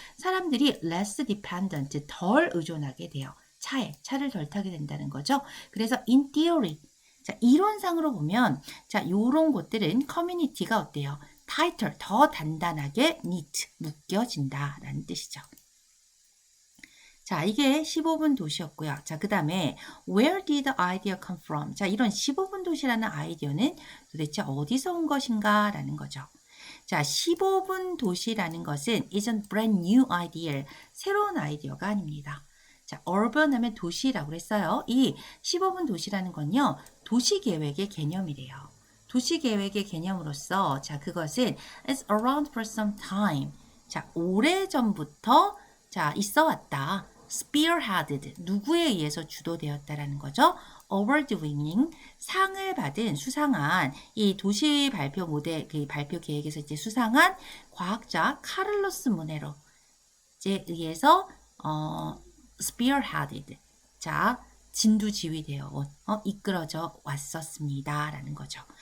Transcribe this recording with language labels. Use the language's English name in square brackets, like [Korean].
[Korean] 사람들이 [English] less dependent, [Korean] 덜 의존하게 돼요. 차를 덜 타게 된다는 거죠. 그래서 [English] in theory, [Korean] 자, 이론상으로 보면 자, 요런 것들은 커뮤니티가 어때요? tighter, 더 단단하게 knit, 묶여진다라는 뜻이죠. 자, 이게 15분 도시였고요. [English] 자, 그 다음에 where did the idea come from? [Korean] 자, 이런 15분 도시라는 아이디어는 도대체 어디서 온 것인가? 라는 거죠. 자, 15분 도시라는 것은 [English] isn't brand new idea. [Korean] 새로운 아이디어가 아닙니다. 자, urban 하면 도시라고 그랬어요. 이 15분 도시라는 건요. 도시계획의 개념이래요. 도시계획의 개념으로서 자, 그것은 [English] is around for some time. [Korean] 자, 오래전부터 자, 있어 왔다. spearheaded, 누구에 의해서 주도되었다라는 거죠. [English] award winning, [Korean] 상을 받은 수상한 이 도시 발표 모델 그 발표 계획에서 이제 수상한 과학자 카를로스 모네로에 의해서 spearheaded, 자 진두지휘되어 이끌어져 왔었습니다라는 거죠.